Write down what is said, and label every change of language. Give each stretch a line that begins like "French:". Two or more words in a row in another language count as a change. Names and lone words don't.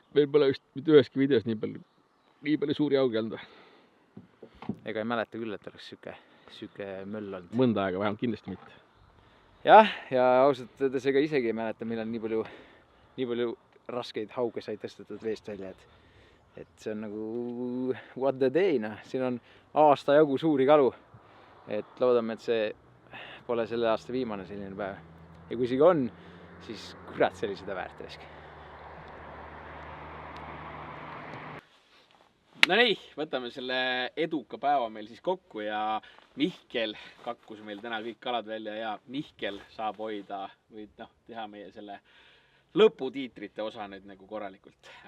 Estonian: Meil pole just mitte üheski videos nii palju suuri augi olnud. Ega ei mäleta küll, et oleks süke möll olnud. Mõnda aega vähemalt kindlasti mitte. Jah, ja ausalt öeldes ega isegi ei mäleta, millal nii palju raskeid hauge sai tõstetud veest välja, et see on nagu
English: what the day,
Estonian: noh. Siin on aasta jagu suuri kalu, et loodame, et see pole selle aasta viimane selline päev. Ja kui isegi on, siis kurat, see oli seda väärt risk. No nii, võtame selle eduka päeva meil siis kokku ja Mihkel kakkus meil täna kõik kalad välja ja Mihkel saab hoida või teha meie selle lõputiitrite osa nüüd nagu korralikult ära.